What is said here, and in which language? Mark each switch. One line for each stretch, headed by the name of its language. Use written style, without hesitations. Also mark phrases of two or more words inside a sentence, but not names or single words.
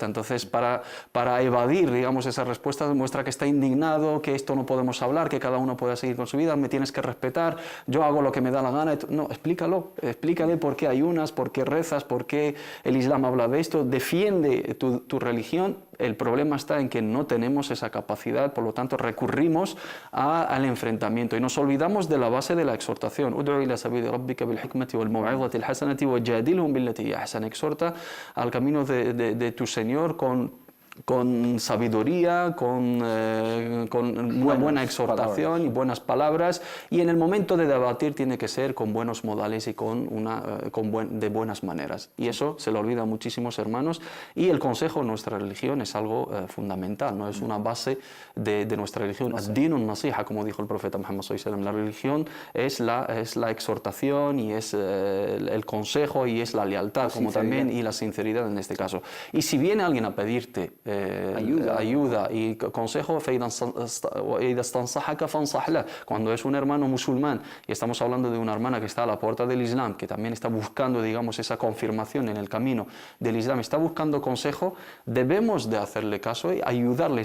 Spanish: Entonces, para evadir, digamos, esa respuesta, demuestra que está indignado, que esto no podemos hablar, que cada uno pueda seguir con su vida, me tienes que respetar, yo hago lo que me da la gana. No, explícale por qué ayunas, por qué rezas, por qué el Islam habla de esto, defiende tu religión. El problema está en que no tenemos esa capacidad, por lo tanto recurrimos al enfrentamiento y nos olvidamos de la base de la exhortación.
Arabic: ادع إلى سبيل ربك بالحكمة والموعظة الحسنة وجادلهم بالتي هي أحسن.
Spanish: Exhorta al camino de tu Señor con sabiduría, con una buena exhortación y buenas palabras, y en el momento de debatir tiene que ser con buenos modales y de buenas maneras, y eso se le olvida a muchísimos hermanos, y el consejo en nuestra religión es algo fundamental, no es una base de nuestra religión.
Arabic: الدين النصيحة,
Spanish: como dijo el profeta Muhammad
Arabic: صلى الله عليه وسلم,
Spanish: la religión es la exhortación y es el consejo y es la lealtad, como también, y la sinceridad en este caso. Y si viene alguien a pedirte ayuda y consejo, cuando es un hermano musulmán y estamos hablando de una hermana que está a la puerta del Islam, que también está buscando, digamos, esa confirmación en el camino del Islam, está buscando consejo, debemos de hacerle caso y ayudarle.